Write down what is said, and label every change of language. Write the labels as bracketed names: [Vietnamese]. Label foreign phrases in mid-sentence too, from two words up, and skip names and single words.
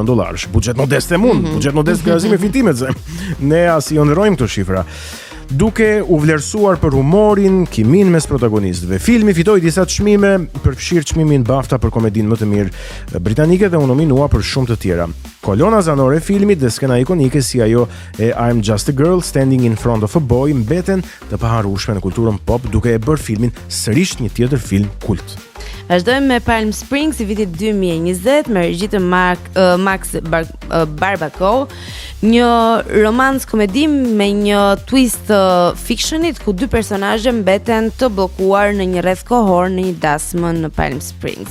[Albanian] Buxhet modest buxhet modest krahasim me filmet, ne as i honorojmë këto shifra. Duke u vlerësuar për humorin, kimin mes protagonistëve. Filmi fitoi disa çmime, përfshirë çmimin BAFTA për komedinë më të mirë britanike dhe u nominua për shumë të tjera. Kolona zanore e filmit dhe skena ikonike si ajo e I'm Just a Girl Standing in Front of a Boy mbeten të paharrueshme në kulturën pop, duke e bërë filmin sërish një tjetër film kult. Vazhdojmë me Palm Springs i vitit 2020 me regji të Max Barbacoa, një romancë komedi me një twist fictionit ku dy personazhe mbeten të bllokuar në një rreth kohor në një dasmë në Palm Springs.